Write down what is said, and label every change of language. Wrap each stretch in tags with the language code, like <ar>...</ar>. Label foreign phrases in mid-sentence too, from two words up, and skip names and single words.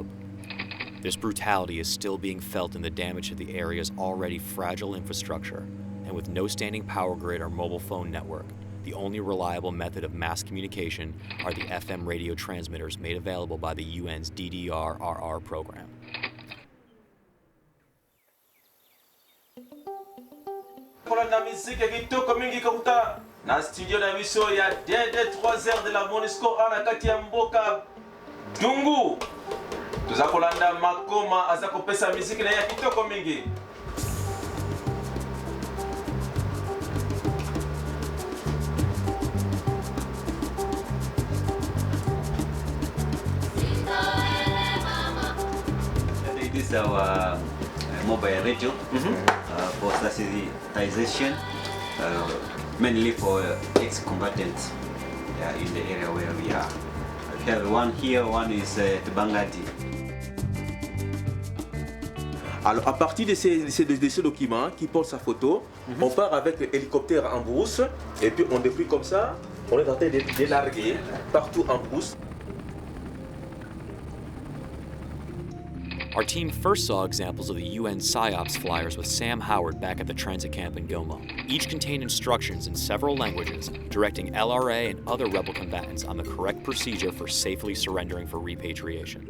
<en>This brutality is still being felt in the damage to the area's already fragile infrastructure, and with no standing power grid or mobile phone network, the only reliable method of mass communication are the FM radio transmitters made available by the UN's DDR-RR program.</en> <ln>Na musique kitoko mingi kakuta na studio na biso ya DD 3h</ln> <fr>de la</fr> <ln>Monisco ana kati ya mboka Dungu. Tuza kolanda makoma aza kopesa musique na ya kitoko mingi.</ln> <en>This is our mobile radio for sensitization, mainly for ex-combatants in the area where we are. We have one here, one is at Bangadi.</en> <fr>Alors, à partir de ces documents qui portent sa photo, on part avec l'hélicoptère en brousse et puis on déplie comme ça. On est en train de larguer partout en brousse.</fr> <en>Our team first saw examples of the UN PSYOPs flyers with Sam Howard back at the transit camp in Goma. Each contained instructions in several languages directing LRA and other rebel combatants on the correct procedure for safely surrendering for repatriation.</en>